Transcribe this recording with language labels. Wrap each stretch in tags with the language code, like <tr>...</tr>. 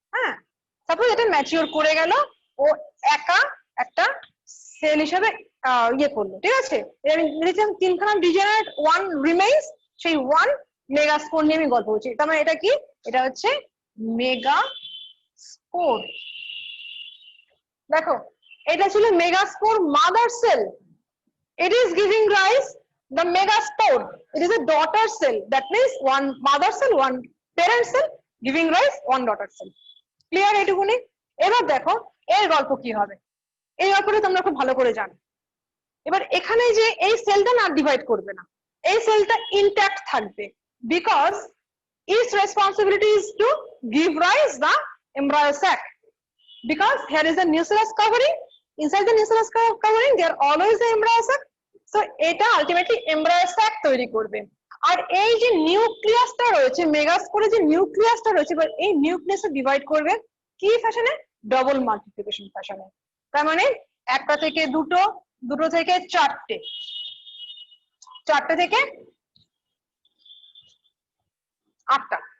<bn>হ্যাঁ, সাপোজ এটা ম্যাচিওর করে গেল, ও একা একটা সেল হিসেবে ইয়ে করলো, ঠিক আছে, আমি লিখলাম তিনখানা ডিজেনারেট, ওয়ান রিমেইন্স, সেই ওয়ান মেগা স্পোর নিয়ে আমি গল্প করছি। তার মানে এটা কি, এটা হচ্ছে মেগা স্পোর। দেখো, এটা ছিল mega spore mother sell,</bn> <en>it is giving rise the megaspore. It is a daughter cell, that means one mother cell, one parent cell giving rise one daughter cell.</en> <bn>Clear এইটুকুনি? এবার দেখো এর গল্প কি হবে, এই গল্পটা তোমরা খুব ভালো করে জানো। এবার এখানে যে এই সেলটা না ডিভাইড করবে না, এই সেলটা ইনট্যাক্ট থাকবে, because</bn> <en>its responsibility is to give rise the embryo sac, because here is a nucleus covering, inside the nucleus covering there always the embryo sac, so</en> <bn>এটা আলটিমেটলি এমব্রায়ো স্যাক তৈরি করবে। আর এই যে নিউক্লিয়াসটা রয়েছে, মেগাস্পোরে যে নিউক্লিয়াসটা রয়েছে, এবার এই নিউক্লিয়াসে ডিভাইড করবে কি ফ্যাশনে, ডবল মাল্টিপ্লিকেশন ফ্যাশনে। তার মানে একটা থেকে দুটো, দুটো থেকে চারটে, চারটে থেকে আটটা।</bn>